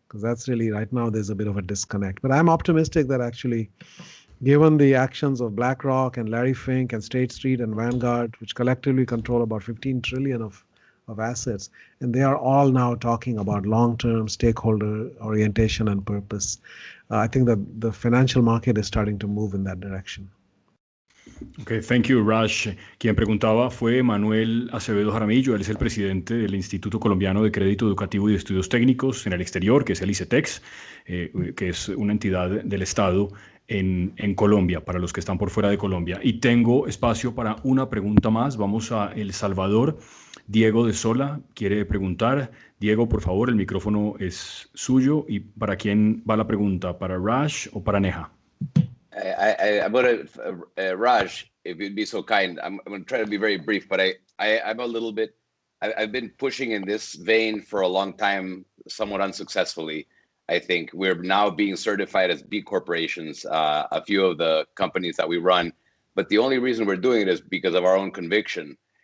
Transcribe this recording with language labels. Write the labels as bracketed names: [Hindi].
[English] Because that's really, right now, there's a bit of a disconnect. But I'm optimistic that actually, given the actions of BlackRock and Larry Fink and State Street and Vanguard, which collectively control about 15 trillion of assets, and they are all now talking about long-term stakeholder orientation and purpose. I think that the financial market is starting to move in that direction. Okay, thank you, Raj. [Spanish] Quien preguntaba fue Manuel Acevedo Jaramillo. Él es el presidente del Instituto Colombiano de Crédito Educativo y de Estudios Técnicos en el Exterior, que es el ICETEX, que es una entidad del Estado en Colombia, para los que están por fuera de Colombia. Y tengo espacio para una pregunta más. Vamos a El Salvador. Diego de Sola quiere preguntar. Diego, por favor, el micrófono es suyo. ¿Y para quién va la pregunta? ¿Para Raj o para Neha? [English] I'm going to, Raj, if you'd be so kind, I'm going to try to be very brief, but I'm a little bit, I've been pushing in this vein for a long time, somewhat unsuccessfully. I think we're now being certified as B corporations, a few of the companies that we run, but the only reason we're doing it is because of our own conviction.